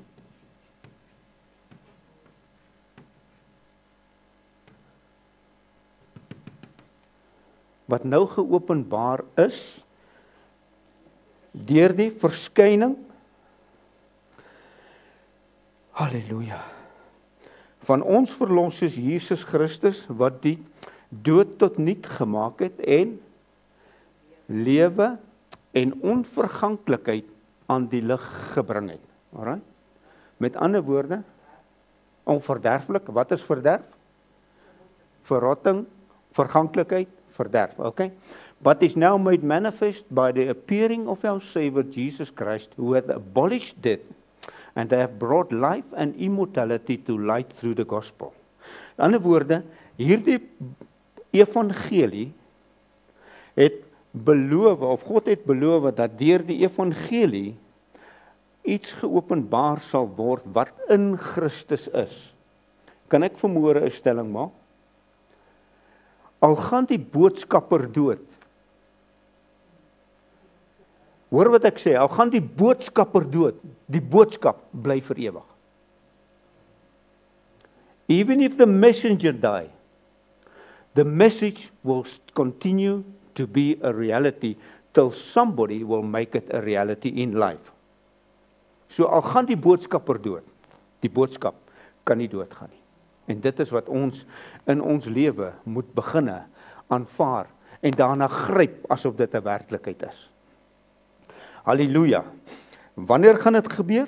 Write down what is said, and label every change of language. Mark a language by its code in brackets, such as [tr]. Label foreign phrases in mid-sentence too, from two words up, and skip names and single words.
[af] Wat nou geopenbaar is, deur die verskyning, halleluja, van ons verlosser Jesus Christus, wat die dood tot niet gemaak het, en lewe en onverganklikheid aan die lig gebring het. Alright? Met ander woorde, onverderflik, wat is verderf? Verrotting, verganklikheid, verderf, okay? [en] But is now made manifest by the appearing of our Savior Jesus Christ, who hath abolished death, and they have brought life and immortality to light through the gospel. [af] In ander woorde, hierdie evangelie het beloof, of God het beloof, dat deur die evangelie iets geopenbaar sal word wat in Christus is. Kan ek vanmôre 'n stelling maak? Al gaan die boodskapper dood. Hoor wat ek sê, al gaan die boodskapper dood, die boodskap bly vir ewig. [en] Even if the messenger die, the message will continue to be a reality till somebody will make it a reality in life. [af] So al gaan die boodskapper dood, die boodskap kan nie doodgaan nie. En dit is wat ons in ons lewe moet beginne aanvaar en daarna gryp asof dit 'n werklikheid is. Halleluja. Wanneer gaan dit gebeur?